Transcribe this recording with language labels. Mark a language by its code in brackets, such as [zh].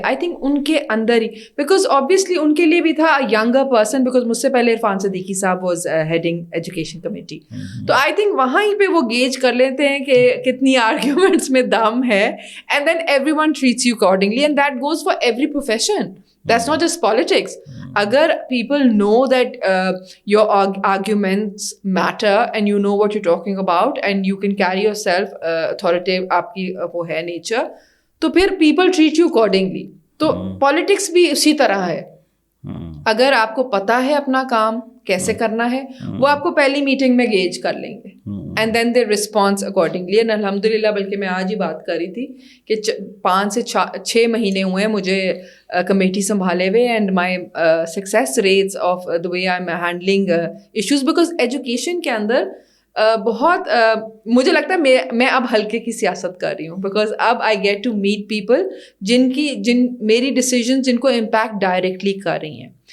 [ur] I think in کے اندر ہی, because obviously ان کے لیے بھی تھا ینگر پرسن, بیکاز مجھ سے پہلے عرفان صدیقی صاحب واز ہیڈنگ ایجوکیشن کمیٹی. تو آئی تھنک وہاں ہی پہ وہ گیج کر لیتے ہیں کہ کتنی آرگیومنٹس میں دم ہے, and then every one traits you accordingly, and that goes for every profession. [en] That's not just politics. Agar people know that your arguments matter and you know what you're talking about and you can carry yourself authoritative, [ur] aapki wo hai nature, to phir [en] people treat you accordingly. [ur] تو politics بھی اسی طرح ہے. اگر آپ کو پتا ہے اپنا کام کیسے کرنا ہے, وہ آپ کو پہلی میٹنگ میں گیج کر لیں گے, and then they response accordingly. And الحمد للہ, بلکہ میں آج ہی بات کر رہی تھی کہ 5 سے 6 مہینے ہوئے ہیں مجھے کمیٹی سنبھالے ہوئے, [en] and my success rates of the way I am handling issues, [ur] because education کے اندر بہت مجھے لگتا ہے میں اب ہلکے کی سیاست کر رہی ہوں, بیکاز اب I get to meet people جن میری ڈیسیجن جن کو امپیکٹ ڈائریکٹلی کر رہی ہیں.